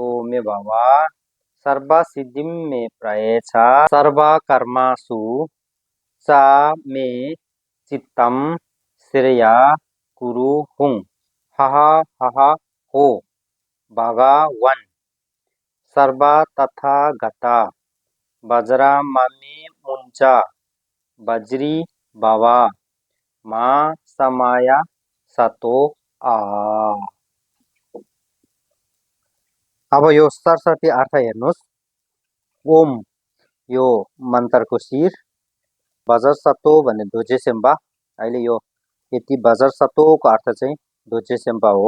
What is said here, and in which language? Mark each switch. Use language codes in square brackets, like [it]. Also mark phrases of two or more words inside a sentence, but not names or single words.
[sa] मे भवा सर्वसिद्धिं मे प्रयेच्छा सर्वकर्मासु च मे चित्तं श्रेया कुरु हुं हः हः हो भगवन् सर्व तथागता वज्रममे मुञ्च वज्री भव मा समय सतो आ। [ne] अब यो सरस्वती अर्थ हेर्नुहोस्। ओम यो मन्त्रको शिर, वज्रसत्तो भन्ने ध्वजेशम्पा। अहिले यो यति वज्रसत्तोको अर्थ चाहिँ ध्वजेशम्पा हो।